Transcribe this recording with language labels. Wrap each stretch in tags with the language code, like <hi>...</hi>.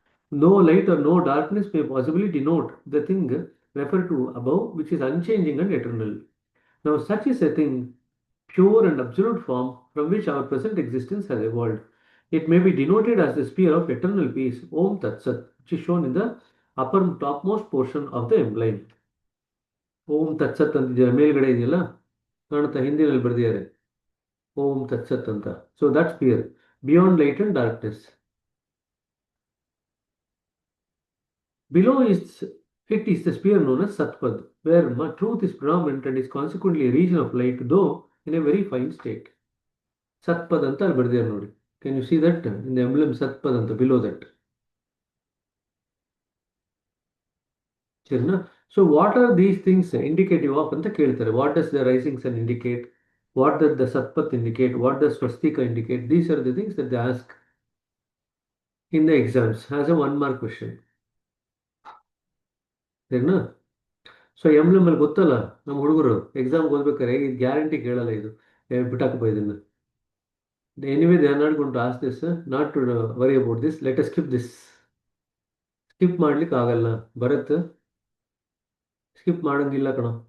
<en>No light or no darkness may possibly denote the thing referred to above, which is unchanging and eternal. Now such is a thing, pure and absolute form from which our present existence has evolved. It may be denoted as the sphere of eternal peace, Om Tat Sat, which is shown in the upper topmost portion of the emblem.</en> <kn>Om Tat Sat ಅಂತಿದ್ದೀರಾ ಮೇಲ್ಗಡೆ ಇದೆಯಲ್ಲ ಕಾಣುತ್ತಾ, ಹಿಂದಿನಲ್ಲಿ ಬರೆದಿದ್ದಾರೆ Om Tat Sat ಅಂತ.</kn> <en>So that sphere, beyond light and darkness. Below it is the sphere known as Satpad, where truth is predominant and is consequently a region of light, though in a very fine state.</en> <kn>Satpad anta ಅಲ್ಲಿ ಬರೆದಿದ್ದಾರೆ ನೋಡಿ.</kn> <en>Can you see that in the emblem Satpad anta below that?</en> <kn>ಸರಿನಾ?</kn> <en>So what are these things indicative of</en> <kn>ಅಂತ ಕೇಳ್ತಾರೆ.</kn> <en>What does the rising sun indicate? What does the Satpat indicate? What does Swastika indicate? These are the things that they ask in the exams as a 1 mark question.</en> <kn>ಸರಿನಾ? So emblem ಅಲ್ಲಿ ಗೊತ್ತಲ್ಲ ನಮ್ಮ ಹುಡುಗರು ಎಕ್ಸಾಮ್ಗೆ ಓದ್ಬೇಕಾರೆ ಇದು guarantee ಕೇಳಲ್ಲ, ಇದು ಬಿಟ್ಟಾಕಪ್ಪ ಇದನ್ನು.</kn> <en>Anyway they are not going to ask this, not to worry about this. Let us skip this.</en> <kn>Skip ಮಾಡ್ಲಿಕ್ಕೆ ಆಗಲ್ಲ, ಭರತ್ ಸ್ಕಿಪ್ ಮಾಡಂಗಿಲ್ಲ ಕಣ.</kn>